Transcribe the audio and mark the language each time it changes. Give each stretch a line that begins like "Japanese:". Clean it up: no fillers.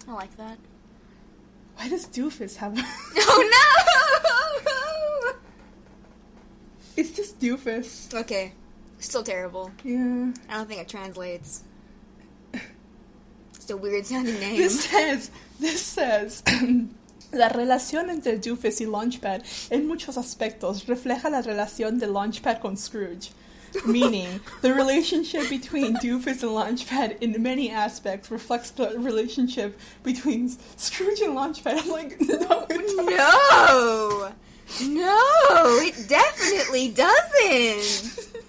English: I like that. Why does Doofus have... Oh, no! It's just Doofus. Okay. Still terrible. Yeah. I don't think it translates. It's a weird sounding name. This says...
Spanish: La relación entre Doofus y Launchpad en muchos aspectos refleja la relación de Launchpad con Scrooge.
English: Meaning, the relationship between Doofus and Launchpad in many aspects reflects the relationship between Scrooge and Launchpad. I'm like, no, it doesn't. No, it definitely doesn't.